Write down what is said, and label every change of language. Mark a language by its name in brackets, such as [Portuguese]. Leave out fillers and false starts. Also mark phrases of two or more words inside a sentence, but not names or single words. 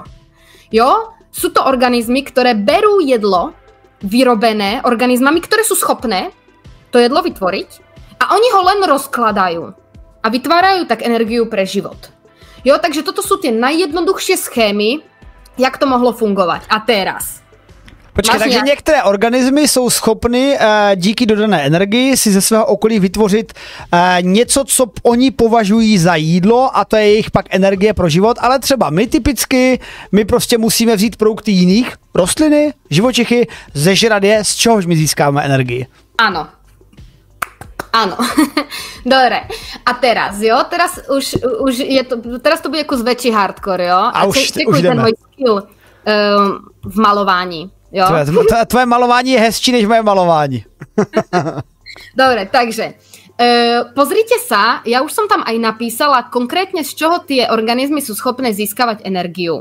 [Slovak] Jo? Sú to organizmy, ktoré berú jedlo vyrobené organizmami, ktoré sú schopné to jedlo vytvoriť a oni ho len rozkladajú a vytvárajú tak energiu pre život. Jo, takže toto sú tie najjednoduchšie schémy, [Czech] jak to mohlo fungovat. [Slovak] A teraz. [Czech] Počkej, takže některé organismy jsou schopny díky dodané energii si ze svého okolí vytvořit něco, co oni považují za jídlo a to je jejich pak energie pro život, ale třeba my prostě musíme vzít produkty jiných, rostliny, živočichy, zežrat je, z čehož my získáme energii. [Slovak] Áno. Dobre. A teraz, jo? Teraz už je to, teraz to bude kus väčší hardcore, jo? [Czech] A už jdeme. [Slovak] Ten môj skill v malování. [Czech] Jo? Tvoje malování je hezčí než moje malování. [Slovak] Dobre, takže pozrite sa, ja už som tam aj napísala konkrétne, z čoho tie organizmy sú schopné získavať energiu.